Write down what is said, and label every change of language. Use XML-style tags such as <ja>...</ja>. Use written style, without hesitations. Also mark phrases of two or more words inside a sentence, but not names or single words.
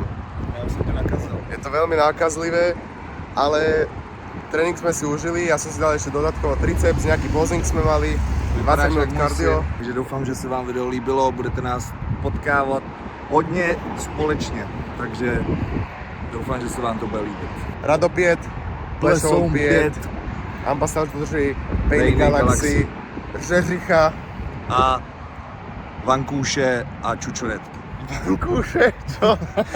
<cs>Já už jsem to nakazil.</cs> <sk>Je to veľmi nákazlivé, ale trénink sme si užili, ja som si dal ešte dodatkovo triceps, nejaký posing sme mali, 20 minút kardio.</sk> <cs>Takže doufám, že se vám video líbilo, budete nás potkávat hodně společně. Takže doufám, že se vám to bude líbit. Rado 5, Plešov 5, ambasádoři Pain Galaxy, Řeřicha a Vankouše a Čučoretky.</cs> <sk>Vankouše, čo?</sk>